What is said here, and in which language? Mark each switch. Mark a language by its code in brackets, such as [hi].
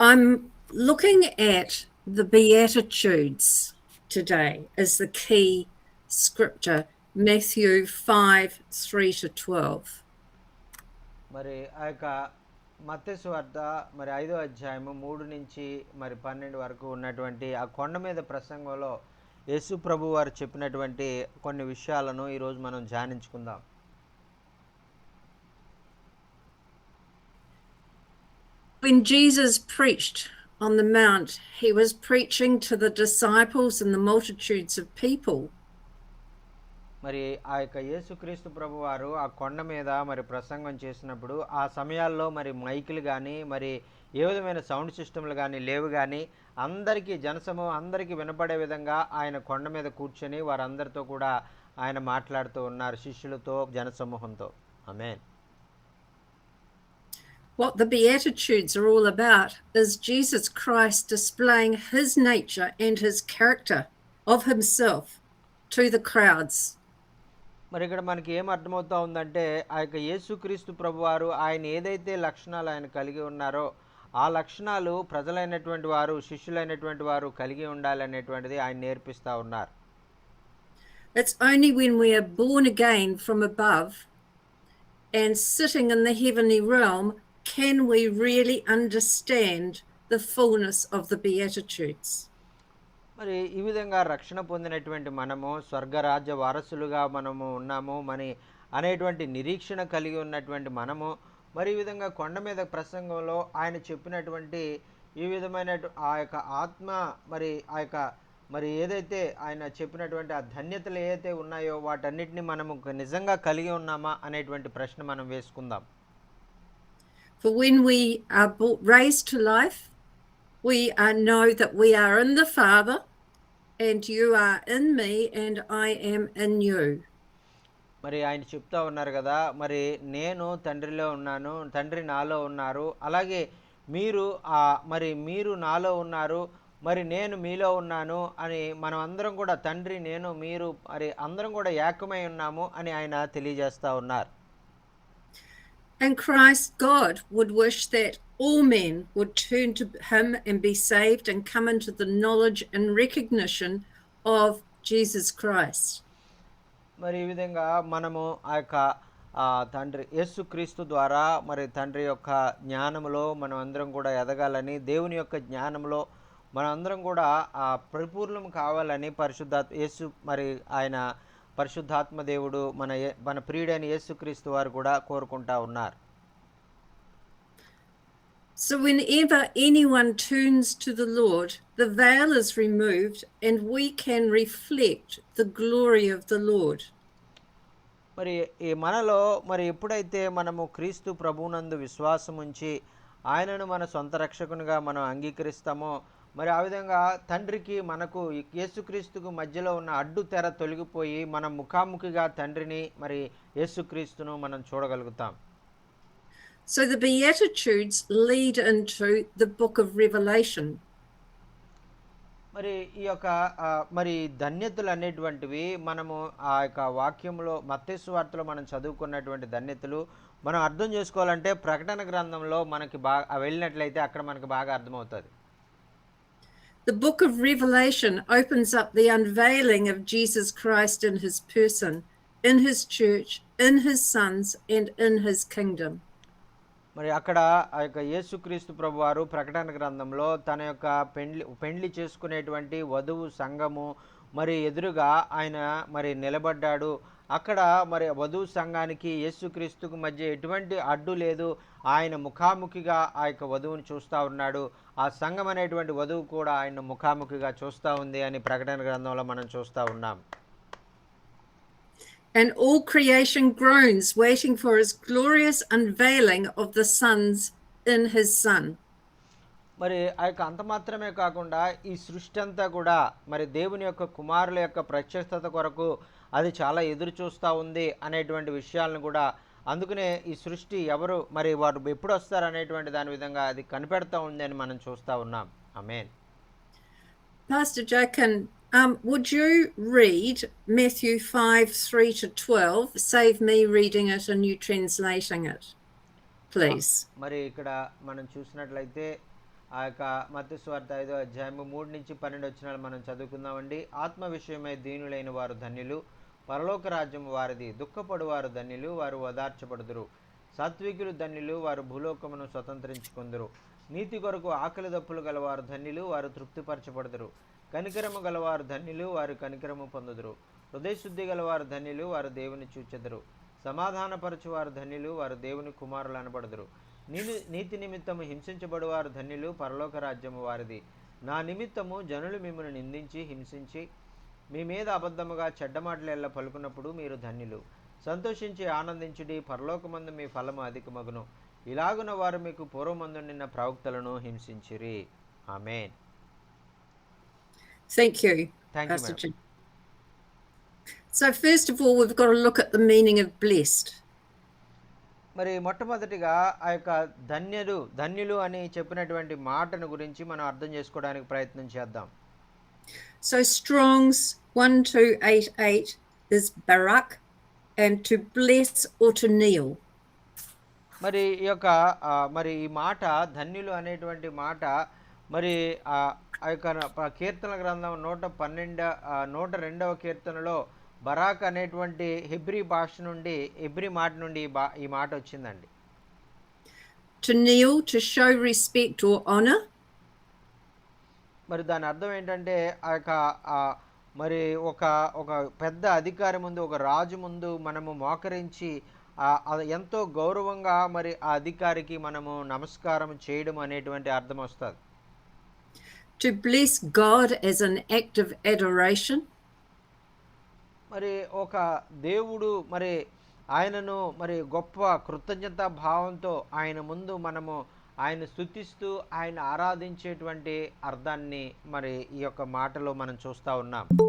[en] I'm looking at the Beatitudes today as the key scripture, Matthew 5:3-12. [te] మరి ఆ యొక్క మత్తయి సువార్త మరి 5వ అధ్యాయము 3 నుంచి మరి 12 వరకు ఉన్నటువంటి ఆ కొండ మీద ప్రసంగంలో యేసు ప్రభు వారు చెప్పినటువంటి కొన్ని విషయాలను ఈరోజు మనం ధ్యానించుకుందాం. [en] When Jesus preached on the mount, he was preaching to the disciples and the multitudes of people. [te] మరి ఆ యొక్క యేసుక్రీస్తు ప్రభు వారు ఆ కొండ మీద మరి ప్రసంగం చేసినప్పుడు ఆ సమయాల్లో మరి మైకులు కానీ మరి ఏ విధమైన సౌండ్ సిస్టమ్లు కానీ లేవు, కానీ అందరికీ జనసమూహం అందరికీ వినపడే విధంగా ఆయన కొండ మీద కూర్చొని వారందరితో కూడా ఆయన మాట్లాడుతూ ఉన్నారు, శిష్యులతో జనసమూహంతో. ఆమేన్. [en] What the Beatitudes are all about is Jesus Christ displaying his nature and his character of himself to the crowds. [te] మరి ఇక్కడ మనకి ఏం అర్థమవుతా ఉందంటే ఆ యొక్క యేసుక్రీస్తు ప్రభువారు ఆయన ఏదైతే లక్షణాలు ఆయన కలిగి ఉన్నారో ఆ లక్షణాలు ప్రజలైనటువంటి వారు, శిష్యులైనటువంటి వారు కలిగి ఉండాలనేటువంటిది ఆయన నేర్పిస్తూ ఉన్నారు. [en] It's only when we are born again from above and sitting in the heavenly realm can we really understand the fullness of the Beatitudes. [te] మరి ఈ విధంగా రక్షణ పొందినటువంటి మనము స్వర్గరాజ్య వారసులుగా మనము ఉన్నాము మరి అనేటువంటి నిరీక్షణ కలిగి ఉన్నటువంటి మనము మరి ఈ విధంగా కొండ మీద ప్రసంగంలో ఆయన చెప్పినటువంటి ఈ విధమైన ఆ యొక్క ఆత్మ మరి ఆ యొక్క మరి ఏదైతే ఆయన చెప్పినటువంటి ఆ ధన్యతలు ఏదైతే ఉన్నాయో వాటన్నిటిని మనము నిజంగా కలిగి ఉన్నామా అనేటువంటి ప్రశ్న మనం వేసుకుందాం. [en] For when we are raised to life, we know that we are in the Father, and you are in me, and I am in you. [te] మరి ఆయన చెప్తా ఉన్నారు కదా, మరి నేను తండ్రిలో ఉన్నాను, తండ్రి నాలో ఉన్నారు, అలాగే మీరు మరి మీరు నాలో ఉన్నారు, మరి నేను మీలో ఉన్నాను అని మనం అందరం కూడా తండ్రి నేను మీరు మరి అందరం కూడా ఏకమై ఉన్నాము అని ఆయన తెలియజేస్తూ ఉన్నారు. [en] And Christ, God, would wish that all men would turn to him and be saved and come into the knowledge and recognition of Jesus Christ. [te] మరి ఈ విధంగా మనము ఆ యొక్క తండ్రి యేసుక్రీస్తు ద్వారా మరి తండ్రి యొక్క జ్ఞానంలో మనం అందరం కూడా ఎదగాలని, దేవుని యొక్క జ్ఞానంలో మనం అందరం కూడా పరిపూర్ణం కావాలని పరిశుద్ధాత్మ యేసు మరి ఆయన పరిశుద్ధాత్మ దేవుడు మన ప్రియుడైన యేసుక్రీస్తు వారు కూడా కోరుకుంటా ఉన్నారు. [en] So whenever anyone turns to the Lord, the veil is removed and we can reflect the glory of the Lord. [te] మరి ఈ మనలో మరి ఎప్పుడైతే మనము క్రీస్తు ప్రభువునందు విశ్వాసం ఉంచి ఆయనను మన సొంత రక్షకునిగా మనం అంగీకరిస్తామో మరి ఆ విధంగా తండ్రికి మనకు యేసుక్రీస్తుకు మధ్యలో ఉన్న అడ్డు తెర తొలగిపోయి మనం ముఖాముఖిగా తండ్రిని మరి యేసుక్రీస్తును మనం చూడగలుగుతాం. [en] So the Beatitudes lead into the book of Revelation. [te] మరి ఈ యొక్క మరి ధన్యతలు అనేటువంటివి మనము ఆ యొక్క వాక్యంలో మత్తయి సువార్తలో మనం చదువుకున్నటువంటి ధన్యతలు మనం అర్థం చేసుకోవాలంటే ప్రకటన గ్రంథంలో మనకి బాగా వెళ్ళినట్లయితే అక్కడ మనకి బాగా అర్థమవుతుంది. [en] The book of Revelation opens up the unveiling of Jesus Christ in his person, in his church, in his sons, and in his kingdom. [te] మరి అక్కడ ఆ యొక్క యేసుక్రీస్తు ప్రభువారు ప్రకటన గ్రంథంలో తన యొక్క పెండ్లి చేసుకునేటువంటి వధువు సంఘము మరి ఎదురుగా ఆయన మరి నిలబడ్డాడు. అక్కడ మరి వధువు సంఘానికి యేసుక్రీస్తుకు మధ్య ఎటువంటి అడ్డు లేదు, ఆయన ముఖాముఖిగా ఆ యొక్క వధువుని చూస్తూ ఉన్నాడు, ఆ సంఘం అనేటువంటి వధువు కూడా ఆయన ముఖాముఖిగా చూస్తూ ఉంది అని ప్రకటన గ్రంథంలో మనం చూస్తూ ఉన్నాం. [en] And all creation groans waiting for his glorious unveiling of the sons in his son. [te] మరి ఆ యొక్క అంత మాత్రమే కాకుండా ఈ సృష్టి అంతా కూడా మరి దేవుని యొక్క కుమారుల యొక్క ప్రత్యక్షత కొరకు అది చాలా ఎదురు చూస్తూ ఉంది అనేటువంటి విషయాలను కూడా, అందుకనే ఈ సృష్టి ఎవరు మరి వారు ఎప్పుడు వస్తారు అనేటువంటి దాని విధంగా అది కనిపెడతా ఉంది అని మనం చూస్తూ ఉన్నాం. ఆమేన్. [en] Pastor Jacken, would you read Matthew 5:3-12? Save me reading it and you translating it, please. [te] మరి ఇక్కడ మనం చూసినట్లయితే ఆ యొక్క మత్తయి సువార్త 5వ అధ్యాయము 3-12 వచనాలు మనం చదువుకుందామండి. ఆత్మ విషయమై దీనులైన వారు ధన్యులు, పరలోక రాజ్యం వారిది. దుఃఖపడు వారు ధన్యులు, వారు ఓదార్చబడుదురు. సాత్వికులు ధన్యులు, వారు భూలోకమును స్వతంత్రించుకొందురు. నీతి కొరకు ఆకలి దప్పులు గలవారు ధన్యులు, వారు తృప్తిపరచబడుదురు. కనికరము గలవారు ధన్యులు, వారు కనికరము పొందుదురు. హృదయశుద్ధి గలవారు ధన్యులు, వారు దేవుని చూచెదరు. సమాధానపరచువారు ధన్యులు, వారు దేవుని కుమారులు అనబడుదురు. నీతి నిమిత్తము హింసించబడువారు ధన్యులు, పరలోక రాజ్యము వారిది. నా నిమిత్తము జనులు మిమ్మల్ని నిందించి హింసించి మీ మీద అబద్ధముగా చెడ్డమాటలు పలుకున్నప్పుడు మీరు ధన్యులు. సంతోషించి ఆనందించుడి, పరలోకమందు మీ ఫలము అధికమగును. ఇలాగున వారు మీకు పూర్వమందు నిన్న ప్రవక్తలను హింసించిరి. ఆమేన్. [en] Thank you, Thank you, Pastor ma'am. Jim. So first of all, we've got to look at the meaning of blessed. [te] మరి మొట్టమొదటిగా ఆ యొక్క ధన్యులు అని చెప్పినటువంటి మాటను గురించి మనం అర్థం చేసుకోవడానికి ప్రయత్నం చేద్దాం. [en] So Strong's 1288 is barak, and to bless or to kneel. [te] మరి ఈ యొక్క మరి ఈ మాట ధన్యులు అనేటువంటి మాట మరి ఆ యొక్క కీర్తన గ్రంథం 102వ కీర్తనలో బరాక్ అనేటువంటి హెబ్రీ మాట నుండి ఈ మాట వచ్చిందండి. [en] To kneel, to show respect or honor. [te] మరి దాని అర్థం ఏంటంటే ఆ యొక్క మరి ఒక పెద్ద అధికారి ముందు, ఒక రాజు ముందు మనము మోకరించి ఎంతో గౌరవంగా మరి ఆ అధికారికి మనము నమస్కారం చేయడం అనేటువంటి అర్థం వస్తుంది. [en] To bless God as an act of adoration. [te] మరి ఒక దేవుడు మరి ఆయనను మరి గొప్ప కృతజ్ఞతా భావంతో ఆయన ముందు మనము ఆయన స్తుతిస్తూ ఆయన ఆరాధించేటువంటి అర్థాన్ని మరి ఈ యొక్క మాటలో మనం చూస్తూ ఉన్నాం.